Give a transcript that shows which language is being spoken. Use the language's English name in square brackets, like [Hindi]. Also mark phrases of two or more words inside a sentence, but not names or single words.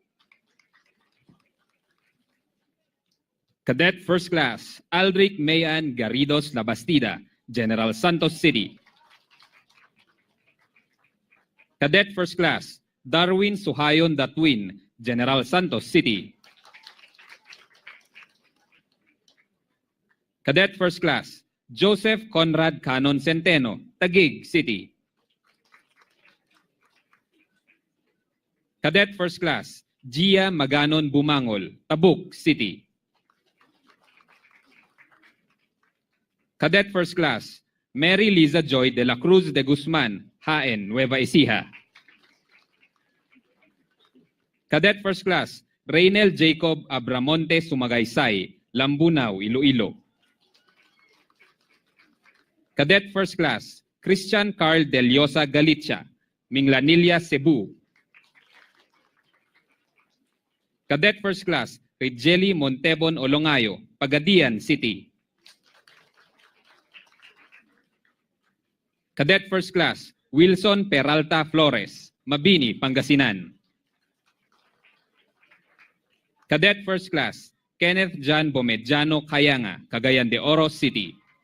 [English] Cadet First Class, Aldrich Mayan Garridos Labastida, General Santos City. Cadet First Class, Darwin Suhayon Datwin, General Santos City. Cadet First Class, Joseph Conrad Canon Centeno, Taguig City. Cadet First Class, Gia Maganon Bumangol, Tabuk City. Cadet First Class, Mary Liza Joy de la Cruz de Guzman, Haen, Nueva Ecija. Cadet First Class, Reynel Jacob Abramonte Sumagaysay, Lambunaw, Iloilo. Cadet First Class, Christian Carl Deliosa Galicia, Minglanilla, Cebu. Cadet First Class, Rijeli Montebon Olongayo, Pagadian City. Cadet First Class, Wilson Peralta Flores, Mabini, Pangasinan. Cadet First Class, Kenneth John Bomedjano Kayanga, Cagayan de Oro City.